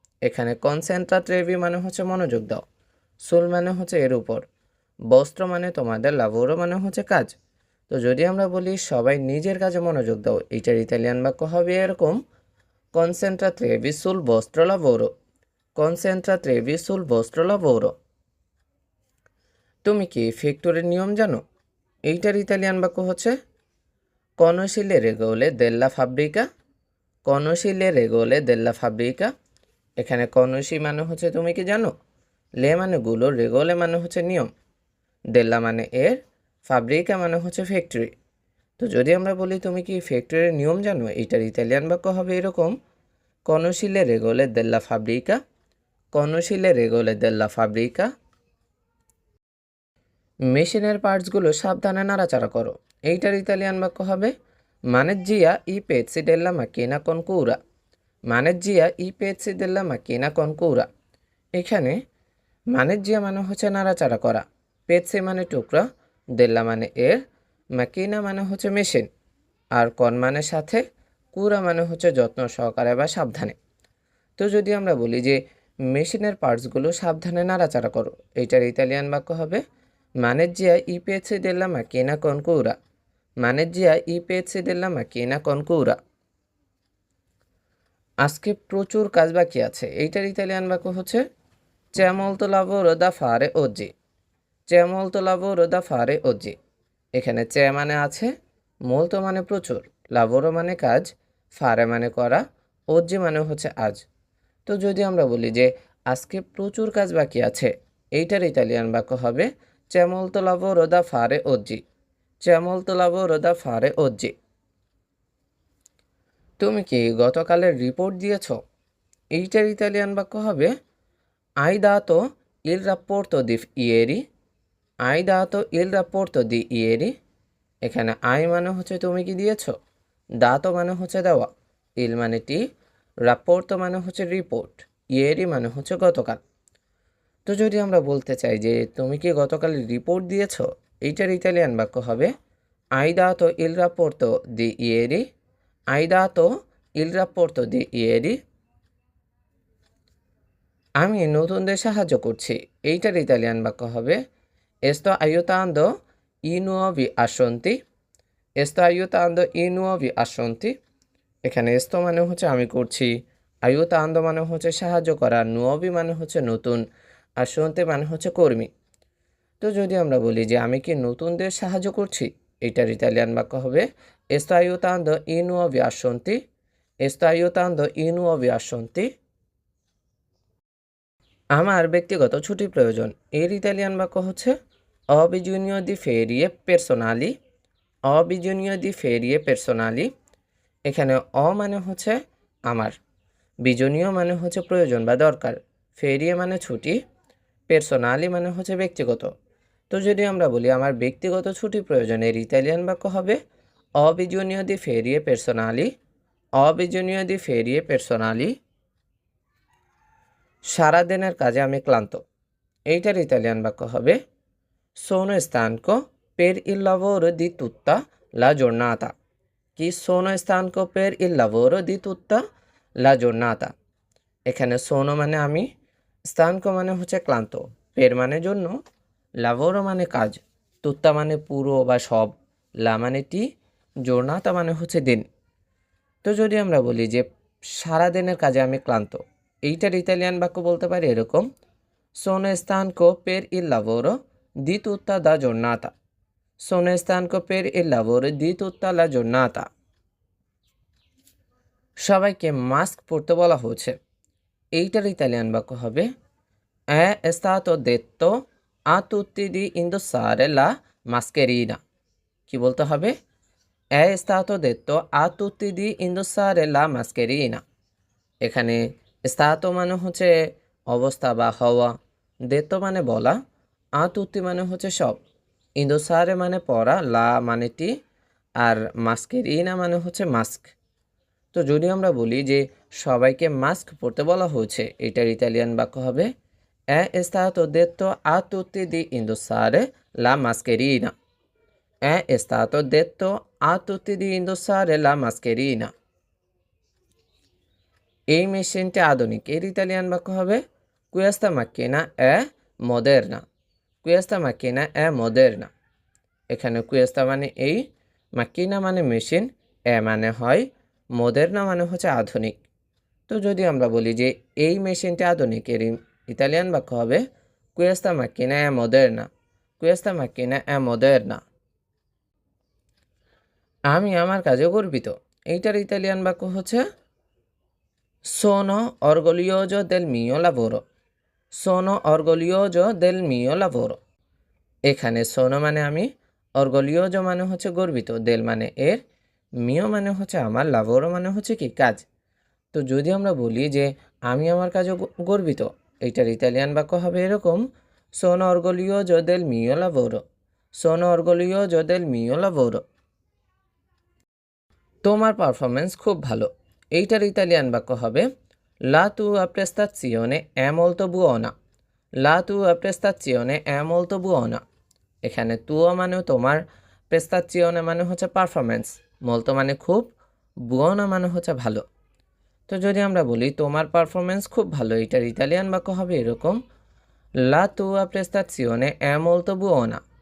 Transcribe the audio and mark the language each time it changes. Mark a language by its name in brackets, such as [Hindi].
[Bangla] এখানে concentratevi মানে হচ্ছে মনোযোগ দাও, sul মানে হচ্ছে এর উপর, বস্ত্র মানে তোমাদের, lavoro মানে হচ্ছে কাজ। তো যদি আমরা বলি সবাই নিজের কাজে মনোযোগ দাও, এইটার ইতালিয়ান বাক্য হবে এরকম [Italian] concentratevi sul vostro lavoro, [Bangla] concentratevi sul vostro lavoro। তুমি কি ফ্যাক্টরির নিয়ম জানো, এইটার ইতালিয়ান বাক্য হচ্ছে [Italian] conosci le regole della fabbrica, conosci le regole della fabbrica। [Bangla] এখানে conosci মানে হচ্ছে তুমি কি জানো, লে মানে গুলো, রেগোলে মানে হচ্ছে নিয়ম, দেল্লা মানে এর, ফাব্রিকা মানে হচ্ছে ফ্যাক্টরি। তো যদি আমরা বলি তুমি কি ফ্যাক্টরির নিয়ম জানো, এইটার ইতালিয়ান বাক্য হবে এরকম [Italian] conosci le regole della fabbrica, [Bangla] conosci le regole della fabbrica। মেশিনের পার্টসগুলো সাবধানে নাড়াচাড়া করো, এইটার ইতালিয়ান বাক্য হবে [Italian] maneggia i pezzi della macchina con cura, maneggia i pezzi della macchina con cura। [Bangla] এখানে maneggia মানে হচ্ছে নাড়াচাড়া করা, পেৎসি মানে টুকরা, দেল্লা মানে এর, মাকিনা মানে হচ্ছে মেশিন, আর কন মানে সাথে, কুরা মানে হচ্ছে যত্ন সহকারে বা সাবধানে। তো যদি আমরা বলি যে মেশিনের পার্টসগুলো সাবধানে নাড়াচাড়া করো, এইটার ইতালিয়ান বাক্য হবে [Italian] maneggia i pezzi della macchina con cura, maneggia i pezzi della macchina con cura। [Bangla] আজকে প্রচুর কাজ বাকি আছে, এইটার ইতালিয়ান বাক্য হচ্ছে [Italian] c'è molto lavoro da fare oggi, c'è molto lavoro da fare oggi। [Bangla] এখানে c'è মানে আছে, molto মানে প্রচুর, lavoro মানে কাজ, fare মানে করা, oggi মানে হচ্ছে আজ। তো যদি আমরা বলি যে আজকে প্রচুর কাজ বাকি আছে, এইটার ইতালিয়ান বাক্য হবে [Italian] c'è molto lavoro da fare oggi, c'è molto lavoro da fare oggi। [Bangla] তুমি কি গতকালের রিপোর্ট দিয়েছ, এইটার ইতালিয়ান বাক্য হবে [Italian] hai dato il rapporto di ieri, hai dato il rapporto di ieri। [Bangla] এখানে আই মানে হচ্ছে তুমি কি দিয়েছ, দাতো মানে হচ্ছে দেওয়া, ইল মানে টি, রাপ্পোর্তো মানে হচ্ছে রিপোর্ট, ইয়েরি মানে হচ্ছে গতকাল। তো যদি আমরা বলতে চাই যে তুমি কি গতকাল রিপোর্ট দিয়েছ, এইটার ইতালিয়ান বাক্য হবে [Italian] hai dato il rapporto di ieri, [Bangla] hai dato il rapporto di ieri। আমি নতুনদের সাহায্য করছি, এইটার ইতালিয়ান বাক্য হবে [Italian] sto aiutando i nuovi assunti, sto aiutando i nuovi assunti। [Bangla] এখানে sto মানে হচ্ছে আমি করছি, aiutando মানে হচ্ছে সাহায্য করা, nuovi মানে হচ্ছে নতুন, assunti মানে হচ্ছে কর্মী। তো যদি আমরা বলি যে আমি কি নতুনদের সাহায্য করছি, এইটার ইতালিয়ান বাক্য হবে [Italian] sto aiutando i nuovi assunti, [Bangla] sto aiutando i nuovi assunti। আমার ব্যক্তিগত ছুটি প্রয়োজন, এর ইতালিয়ান বাক্য হচ্ছে [Italian] ho bisogno di ferie personali, ho bisogno di ferie personali। [Bangla] এখানে অ মানে হচ্ছে আমার, বিজনীয় মানে হচ্ছে প্রয়োজন বা দরকার, ফেরিয়ে মানে ছুটি, পের্সোনালি মানে হচ্ছে ব্যক্তিগত। তো যদি আমরা বলি আমার ব্যক্তিগত ছুটি প্রয়োজন, এর ইতালিয়ান বাক্য হবে [Italian] ho bisogno di ferie personali, [Bangla] ho bisogno di ferie personali। সারাদিনের কাজে আমি ক্লান্ত, এইটার ইতালিয়ান বাক্য হবে [Italian] sono stanco per il lavoro di tutta la giornata, কি sono stanco per il lavoro di tutta la giornata। [Bangla] এখানে sono মানে আমি, stanco মানে হচ্ছে ক্লান্ত, per মানে জন্য, lavoro মানে কাজ, tutta মানে পুরো বা সব, la মানে টি, giornata মানে হচ্ছে দিন। তো যদি আমরা বলি যে সারাদিনের কাজে আমি ক্লান্ত, এইটার ইতালিয়ান বাক্য বলতে পারি এরকম [Italian] Sono stanco per il lavoro di tutta la giornata. Sono stanco per il lavoro di tutta la giornata. [Bangla] সবাইকে মাস্ক পরতে বলা হয়েছে। এইটার ইতালিয়ান বাক্য হবে [Italian] è stato detto a tutti di indossare la mascherina। [Bangla] কি বলতে হবে? [Italian] è stato detto a tutti di indossare la mascherina। [Bangla] এখানে stato মানে হচ্ছে অবস্থা বা হওয়া, detto মানে বলা, a tutti মানে হচ্ছে সব, indossare মানে পরা, la মানে টি, আর mascherina মানে হচ্ছে মাস্ক। তো যদি আমরা বলি যে সবাইকে মাস্ক পরতে বলা হয়েছে, এটার ইতালিয়ান বাক্য হবে [Italian] è stato detto a tutti di indossare la mascherina। [Bangla] è stato detto a tutti di indossare la mascherina। এই মেশিনটি আধুনিক, এর ইতালিয়ান বাক্য হবে [Italian] questa macchina è moderna। questa macchina è moderna। [Bangla] এখানে questa মানে এই, macchina মানে মেশিন, এ মানে হয়, moderna মানে হচ্ছে আধুনিক। তো যদি আমরা বলি যে এই মেশিনটি আধুনিক, এর ইতালিয়ান বাক্য হবে [Italian] questa macchina è moderna। questa macchina è moderna। [Bangla] আমি আমার কাজে গর্বিত, এইটার ইতালিয়ান বাক্য হচ্ছে [Italian] sono orgoglioso del mio lavoro। sono orgoglioso del mio lavoro। [Bangla] এখানে sono মানে আমি, orgoglioso মানে হচ্ছে গর্বিত, del মানে এর, mio মানে হচ্ছে আমার, lavoro মানে হচ্ছে কি কাজ। তো যদি আমরা বলি যে আমি আমার কাজে গর্বিত, এইটার ইতালিয়ান বাক্য হবে এরকম [Italian] sono orgoglioso del mio lavoro। sono orgoglioso del mio lavoro। [Bangla] তোমার পারফরমেন্স খুব ভালো, এইটার ইতালিয়ান বাক্য হবে [Italian] la tua prestazione è molto buona। la tua prestazione è molto buona। [Bangla] এখানে তুয়া মানে তোমার, প্রেস্তাচিওনে মানে হচ্ছে পারফরমেন্স, molto মানে খুব, বুয়োনা মানে হচ্ছে ভালো। তো যদি আমরা বলি তোমার পারফরমেন্স খুব ভালো, এটার ইতালিয়ান বাক্য হবে এরকম [Italian] la tua prestazione è molto buona।